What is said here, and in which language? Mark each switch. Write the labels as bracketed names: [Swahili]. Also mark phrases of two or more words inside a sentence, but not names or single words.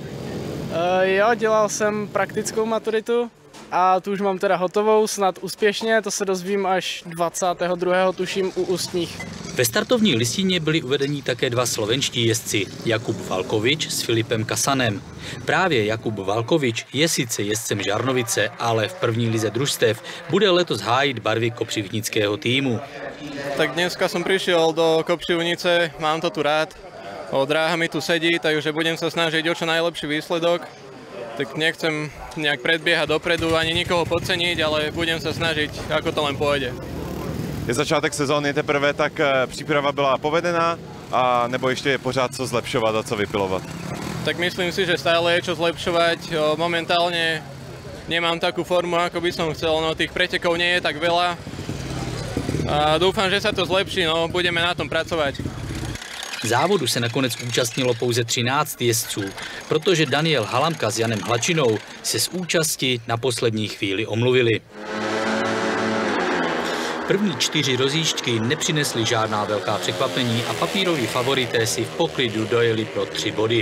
[Czech] Jo, dělal jsem praktickou maturitu a tu už mám teda hotovou, snad úspěšně, to se dozvím až 22. tuším u ústních. Ve startovní listině byli uvedeni také 2 slovenští jezdci, Jakub Valkovič s Filipem Kasanem. Právě Jakub Valkovič je sice jezdcem Žarnovice, ale v první lize družstev bude letos hájit barvy kopřivnického týmu. [Slovak] Tak dneska som prišiel do Kopřivnice, mám to tu rád. Dráha mi tu sedí, takže budem sa snažiť o čo najlepší výsledok. Tak nechcem nejak predbiehať dopredu, ani nikoho podceniť, ale budem sa snažiť, ako to len pôjde. [Czech] Je začátek sezóny teprve, tak příprava byla povedená, a nebo ještě je pořád co zlepšovat a co vypilovat? [Slovak] Tak myslím si, že stále je čo zlepšovať. Momentálne nemám takú formu, ako by som chcel, no tých pretekov nie je tak veľa. A dúfam, že sa to zlepší, no budeme na tom pracovať. [Czech] Závodu se nakonec účastnilo pouze 13 jezdců, protože Daniel Halamka s Janem Hlačinou se z účasti na poslední chvíli omluvili. První 4 rozjížďky nepřinesly žádná velká překvapení a papíroví favorité si v poklidu dojeli pro 3 body.